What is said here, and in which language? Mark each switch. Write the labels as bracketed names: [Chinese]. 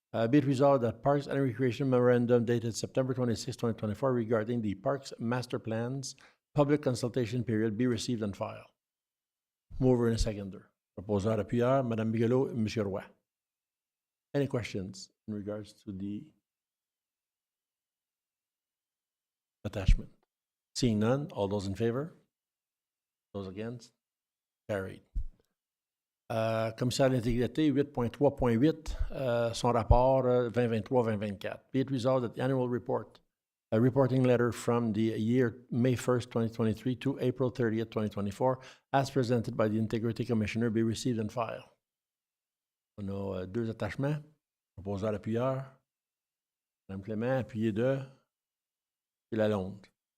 [English] Be it resolved that Parks and Recreation Memorandum dated September 26, 2024 regarding the Parks Master Plans, public consultation period be received and filed. Mover and a seconder. [French] Proposeur appuyeur, [English] Madame Bigelow, Monsieur Roy. Any questions in regards to the attachment? Seeing none, all those in favor? Those against? Carried. [French] Commissaire de l'intégrité, 8.3.8, son rapport 2023-2024. [English] Be it resolved that the annual report, a reporting letter from the year May 1st, 2023 to April 30th, 2024, as presented by the Integrity Commissioner, be received and filed. [French] On a deux attachements. Proposeur appuyeur. Madame Clément, appuyé de Lalonde.